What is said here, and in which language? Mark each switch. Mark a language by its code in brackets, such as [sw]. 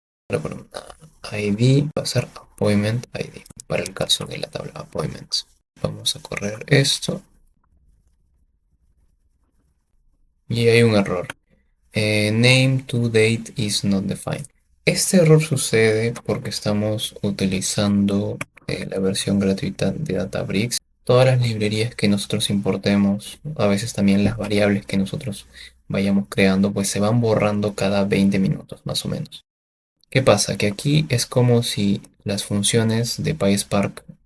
[es] La columna ID va a ser Appointment ID para el caso de la tabla Appointments. Vamos a correr esto y hay un error. [en] Name to date is not defined. [es] Este error sucede porque estamos utilizando la versión gratuita de Databricks. Todas las librerías que nosotros importemos, a veces también las variables que nosotros vayamos creando, pues se van borrando cada 20 minutos más o menos. ¿Qué pasa? Que aquí es como si las funciones de PySpark